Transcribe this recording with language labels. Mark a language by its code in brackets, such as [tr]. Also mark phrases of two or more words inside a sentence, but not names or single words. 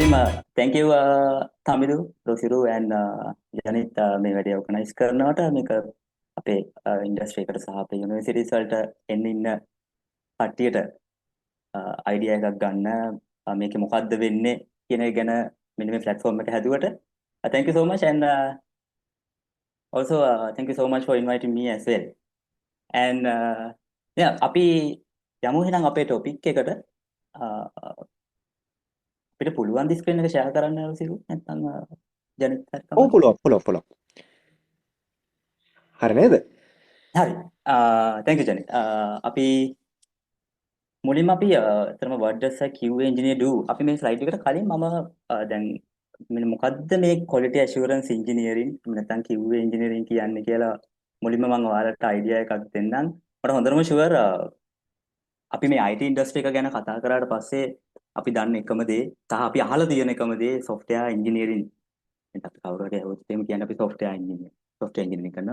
[en] Thank you Tamidu, Rosiru and Janit [si] මේ වැඩේ ඔර්ගනයිස් කරනවට මේක අපේ ඉන්ඩස්ට්‍රි එකට සහ අපේ යුනිවර්සිටිස් වලට එන්න ඉන්න කට්ටියට අයිඩියා එකක් ගන්න මේකේ මොකද්ද වෙන්නේ කියන එක ගැන මෙන්න මේ platform එක හැදුවට [en] thank you so much and also thank you so much for inviting me as well and yeah [si] අපි යමු එහෙනම් අපේ topic එකට අපිට පුළුවන් ද ස්ක්‍රීන් එක ෂෙයා කරන්න රසිරු නැත්නම් ජනිත් හරි ඔව් කමක් පුළුවන්. හරි නේද? හරි [en] thank you [si] ජනිත් අපි මුලින්ම අපි අතරම [en] what does a QA engineer do [si] අපි මේ ස්ලයිඩ් එකට කලින් මම දැන් මෙන්න මොකද්ද මේ [en] quality assurance engineering [si] නැත්නම් [en] QA engineering [si] කියන්නේ කියලා මුලින්ම මම ඔයාලට අයිඩියා එකක් දෙන්නම් මට හොඳටම ෂුවර් අපි මේ [en] IT industry [si] එක ගැන කතා කරාට පස්සේ අපි දන්න එකම දේ සහ අපි අහලා තියෙන එකම දේ [en] software engineering [si] එතන අපි කවුරු හරි අහුවොත් එහෙම කියන්නේ අපි [en] software engineering [si] කරනවා.